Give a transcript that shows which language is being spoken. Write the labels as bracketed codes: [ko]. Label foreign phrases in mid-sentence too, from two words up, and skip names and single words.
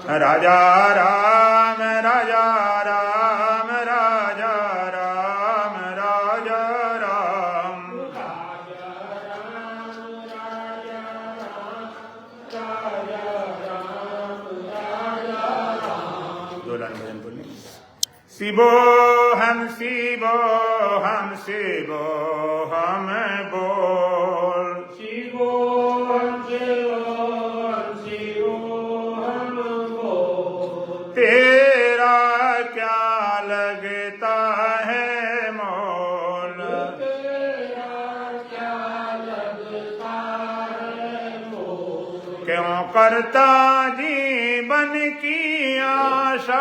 [hi] राजा राम राजा राम राजा राम राजा राम राजा राम राजा राम राजा राम। दोलन भजन बोलिए। [sa] शिवो हम शिवो हम शिवो हम [hi] बोल [sa] शिवो हम शिवो हम शिवो हम [hi] बोल। तेरा क्या लगता है मोल तेरा क्या लगता है मोल। क्यों करता जीवन की आशा